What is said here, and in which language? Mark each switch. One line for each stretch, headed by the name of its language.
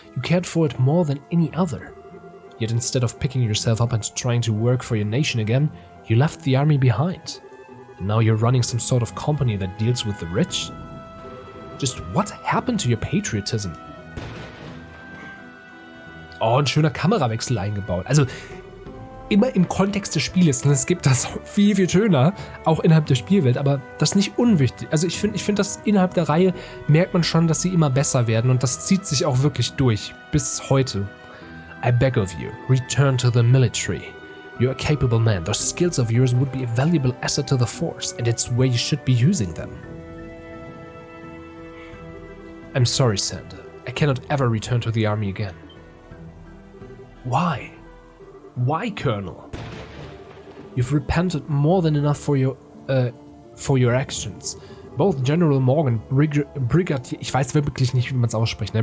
English: You cared for it more than any other. Yet instead of picking yourself up and trying to work for your nation again, you left the army behind. And now you're running some sort of company that deals with the rich? Just what happened to your patriotism?
German: Oh, ein schöner Kamerawechsel eingebaut. Also immer im Kontext des Spieles. Und es gibt das viel, viel schöner, auch innerhalb der Spielwelt, aber das ist nicht unwichtig. Also ich finde, dass innerhalb der Reihe merkt man schon, dass sie immer besser werden und das zieht sich auch wirklich durch. Bis heute.
English: I beg of you, return to the military. You're a capable man. Those skills of yours would be a valuable asset to the force, and it's where you should be using them. I'm sorry, Sander. I cannot ever return to the army again. Why? Why, Colonel? You've repented more than enough for your actions. Both General Morgan, Brigadier,
German: ich weiß wirklich nicht, wie man es ausspricht, ne?